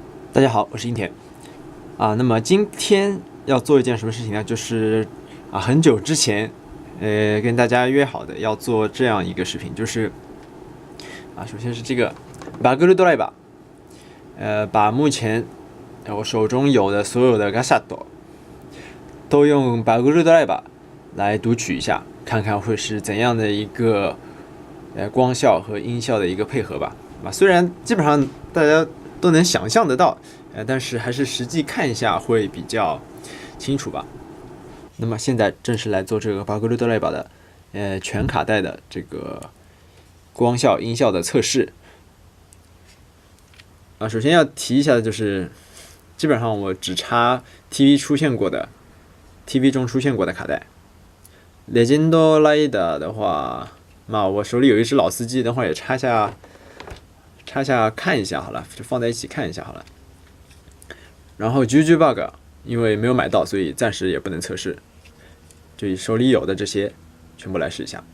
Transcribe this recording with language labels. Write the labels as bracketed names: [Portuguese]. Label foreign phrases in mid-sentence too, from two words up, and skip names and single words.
[Chinese] 大家好，我是樱田那么今天要做一件什么事情呢？就是很久之前跟大家约好的要做这样一个视频，就是首先是这个バグルドライバー，把目前我手中有的所有的ガシャット都用バグルドライバー来读取一下，看看会是怎样的一个光效和音效的一个配合吧。虽然基本上大家都能想象得到，但是还是实际看一下会比较清楚吧。那么现在正式来做这个バグルドライバー的全卡带的这个光效音效的测试。首先要提一下的就是，基本上我只插 TV 中出现过的卡带。レジェンドライダー的话，我手里有一只老司机，等会儿也插下看一下好了，就放在一起看一下好了。然后 Jujubug 因为没有买到，所以暂时也不能测试，就以手里有的这些全部来试一下。